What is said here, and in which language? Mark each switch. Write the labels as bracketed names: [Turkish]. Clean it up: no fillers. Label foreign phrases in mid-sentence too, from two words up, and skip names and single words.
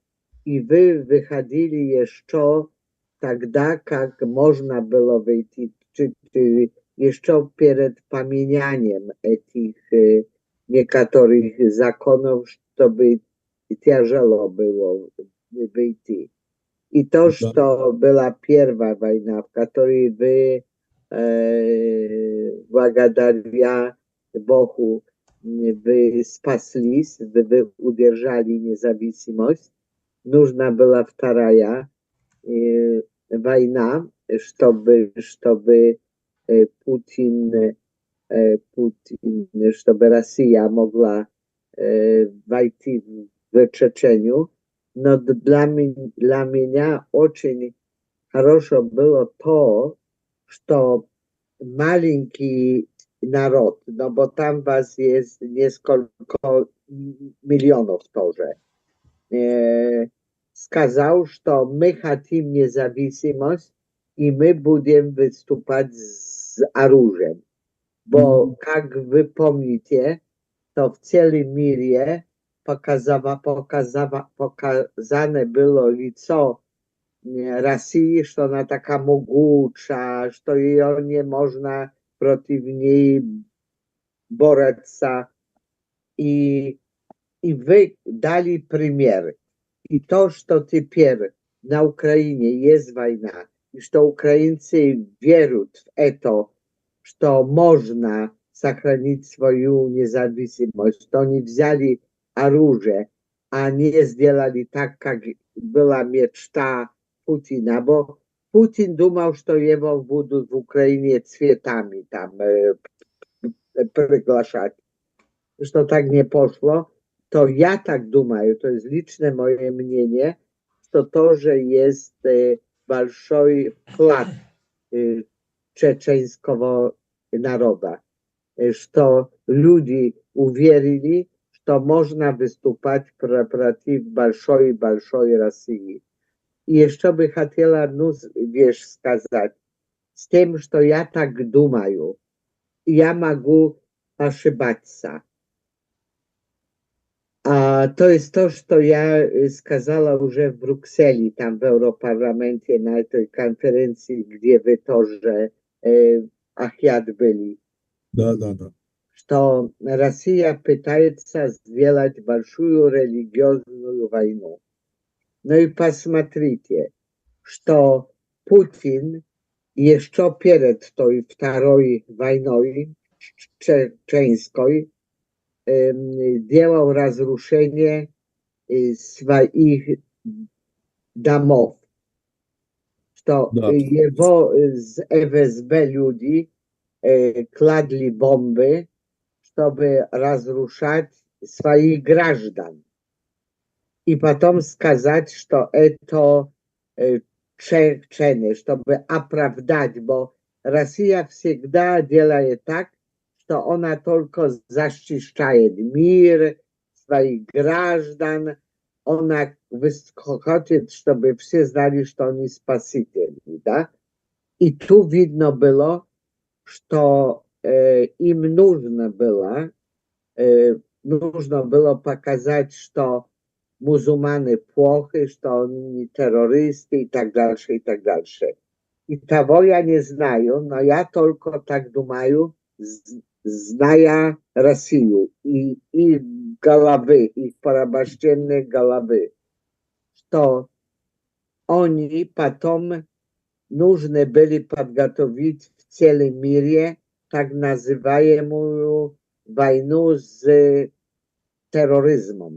[Polish] I wy wychodzili jeszcze тогда, jak można było wyjść, czy jeszcze przed pamiętaniem tych niektórych zakonów, żeby ciężko było wyjść. I to, że to była pierwsza wojna, w której wy благодаря Bogu wy спаслись, wy udержали niezależność. [Russian] Нужна была вторая [Polish] wojna, żeby Putin, żeby Rosja mogła wejść w Czeczeniu. No dla mnie [Russian] очень хорошо było to, że маленький [Polish] naród, no bo tam was jest [Russian] несколько milionów тоже, сказал, что мы хотим независимость, и мы будем выступать с оружием. [Polish] Bo, jak wy pomnicie, to w całym mierze pokazane było lico Rosji, że ona taka mogąca, że jej nie można przeciw niej borec się. I wy dali przykład. I to, że teraz na Ukrainie jest wojna, i że Ukraińcy wierzą w to, że można сохранить [Russian] свою независимость, что они взяли оружие, а не сделали так, как была мечта Путина, bo Putin думал, что его будут в Украине цветами там приглашать, что так не пошло, то я так думаю, то есть личное мое мнение, что тоже есть большой вклад [Polish] czeczeńskiego naroda, że ludzie uwierzyli, że można wystупать przeciw [Russian] большой Rosji. [Polish] I jeszcze by chciała сказать, z tym, że ja tak думаю, ja mogę ошибать się. A to jest to, co ja сказала już w Brukseli, tam w Europarlamencie, na tej konferencji, gdzie wy тоже Ахят byli. [Russian] Да. Что Россия пытается сделать большую религиозную войну. Ну и посмотрите, что Путин еще перед той второй войной чеченской делал разрушение своих домов. Что его [Polish] z FSB ludzi kładli bomby, żeby разрушать swoich граждан. I potem [Russian] сказать, что это [Polish] Czeczeny, żeby [Russian] оправдать, bo Rosja всегда делает так, что она только защищает мир, своих граждан. Ona хочет, [Polish] żeby wszyscy znali, że oni spasicieli, da? I tu widno było, że im [Russian] нужно было показать, что [Polish] muzułmany płochy, że oni terrorysty i tak dalsze, i tak dalsze. [Russian] И того я не знаю, но я только так думаю, зная Россию и их головы, их порабощенные головы, что они потом нужны были подготовить в целом мире так называемую войну с терроризмом.